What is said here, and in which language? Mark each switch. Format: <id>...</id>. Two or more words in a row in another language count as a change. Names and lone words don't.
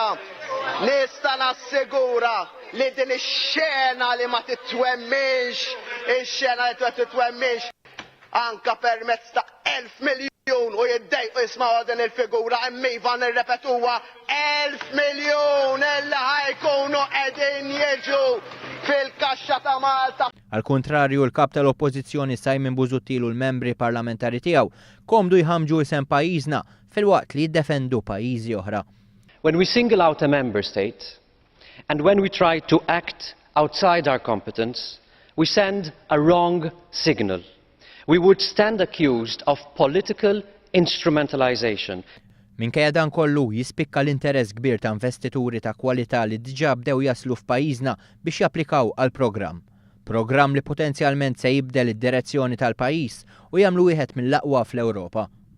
<mt>Nista' nassigura li din ix-xena li ma titwemmix, ix-xena li ma titwemmix anka permezz ta' 1,000,000,000 u jiddejqu jismgħu din il-figura immiva nirrepetuha 1,000,000,000 illi ħajkunu qegħdin jiġu fil-kaxxa ta' Malta. Al kontrarju, l-kap tal-Oppożizzjoni Simon Busuttil u l-membri parlamentari tiegħu komdu jħammġu isem pajjiżna filwaqt li jiddefendu pajjiżi oħra.</mt> <en>When we single out a member state and when we try to act outside our competence, we send a wrong signal. We would stand accused of political instrumentalization.</en> <mt>Minkejja dan kollu jispikka l-interess kbir ta' investituri ta' kwalità li diġà bdew jaslu f'pajjiżna biex japplikaw għal programm. Programm li potenzjalment se jibdel id-direzzjoni tal-pajjiż u jagħmlu wieħed mill-aqwa fl-Ewropa.</mt>